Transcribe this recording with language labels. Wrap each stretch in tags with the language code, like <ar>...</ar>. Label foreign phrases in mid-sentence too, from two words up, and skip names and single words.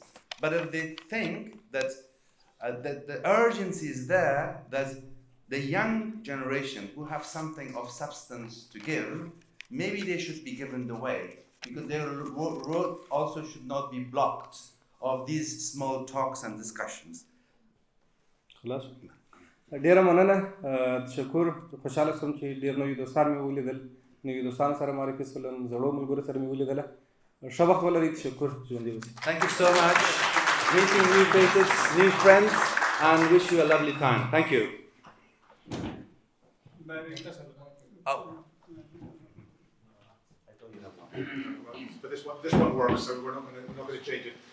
<en>But if they think that the urgency is there, that the young generation who have something of substance to give, maybe they should be given the way, because their road also should not be blocked of these small talks and discussions.</en> <ps>خلاص ډیره مننه تشکر خوشاله شوم چې ډیر نوي دوستان مې ولیدل نوي دوستان سره معرفي شولم زړو ملګرو سره مې ولیدله ښه وخت ولرئ تشکر ژوندي اوسئ.</ps> <en>Thank you so much. Meeting new faces, new friends, and wish you a lovely time. Thank you. Oh. But this one works, so we're not going to change it.</en>